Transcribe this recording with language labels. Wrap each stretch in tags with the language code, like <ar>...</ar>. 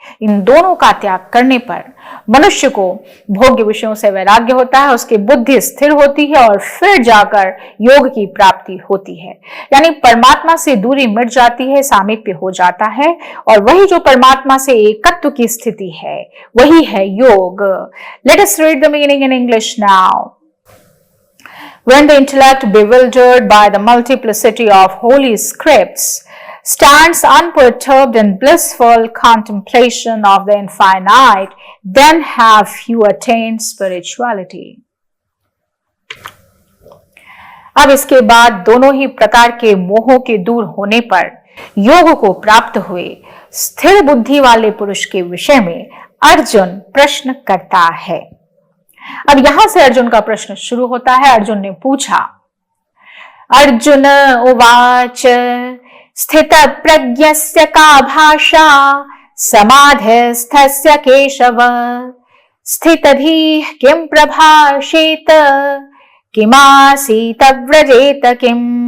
<hi>इन दोनों का त्याग करने पर मनुष्य को भोग्य विषयों से वैराग्य होता है, उसकी बुद्धि स्थिर होती है और फिर जाकर योग की प्राप्ति होती है, यानी परमात्मा से दूरी मिट जाती है, सामीप्य हो जाता है और वही जो परमात्मा से एकत्व की स्थिति है वही है योग।</hi> <en>Let us read the meaning in English now. When the intellect, bewildered by the multiplicity of holy scripts, stands unperturbed in blissful contemplation of the infinite, then have you attained spirituality.</en> <hi>अब इसके बाद दोनों ही प्रकार के मोहों के दूर होने पर योग को प्राप्त हुए स्थिर बुद्धि वाले पुरुष के विषय में अर्जुन प्रश्न करता है। अब यहां से अर्जुन का प्रश्न शुरू होता है। अर्जुन ने पूछा,</hi> <sa>अर्जुन उवाच स्थित प्रज्ञस्य का भाषा समाधिस्थस्य केशव स्थितधीः किं प्रभाषेत किमासीत व्रजेत किम।</sa>